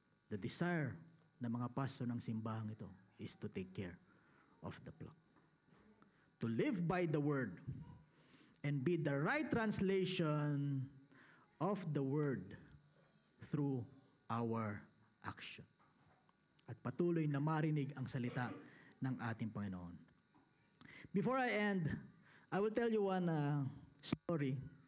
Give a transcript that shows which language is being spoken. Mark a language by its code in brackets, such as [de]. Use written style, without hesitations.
[en] The desire [tl] ng mga pastor ng simbahang ito [en] is to take care of the flock. To live by the word and be the right translation of the word through our action. [tl] At patuloy na marinig ang salita ng ating Panginoon. [en] Before I end, I will tell you one story.